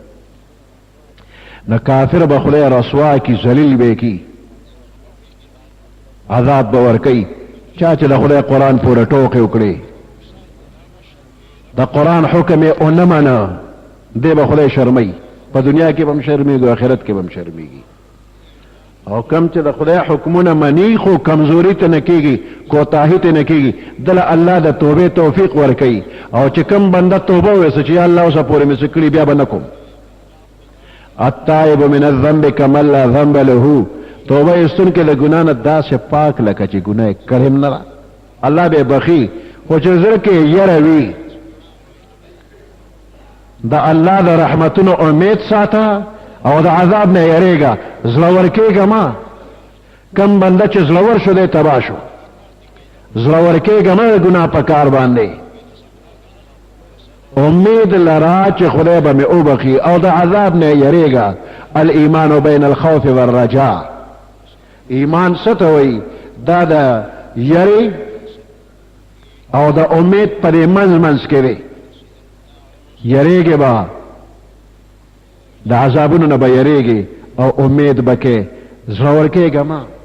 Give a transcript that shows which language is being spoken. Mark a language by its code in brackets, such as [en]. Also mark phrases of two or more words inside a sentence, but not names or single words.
[ps] نو کافر به خدای رسوا کی ذلیل به کی عذاب به ورکوي چا چې د خدای قرآن پورې ټوکې وکړي د قرآن حکم یې ونه منه دی به خدای شرموي په دنیا کې به هم شرمېږي او آخرت کې به هم شرمېږي. او کم چې د خدای حکمونه مني خو کمزوري ته نه کېږي کوتاهي ته نه کېږي دله الله د توبې توفیق ورکوي. او چې کم بنده توبه وویسه چې یا الله اوسه پورې مې څه کړي بیا به نه کوم. [ar] التائب من الذنب کمن لا ذنب له [ps] توبه ایستونکی د ګناه نه داسې پاک لکه چې ګناه یې کړې هم نه ده. الله به بخي خو چې زړه کې یره وي د الله د رحمتونو امید ساته او د عذاب نه یریږه زړور کېږه ما. کم بنده چې زړور شو دی تباه شو زړور کېږه ما د ګناه په کار باندې امید لرا چې خدای به مې وبخي او د عذاب نه یریږه. [ar] الایمان بین الخوف والرجاء [ps] ایمان څه ته وایي دا د یری او د امید په دې منځ منځ کې دی. یریږي به د عذابونو نه به یریږي او امید به کې زړور کېږه ما.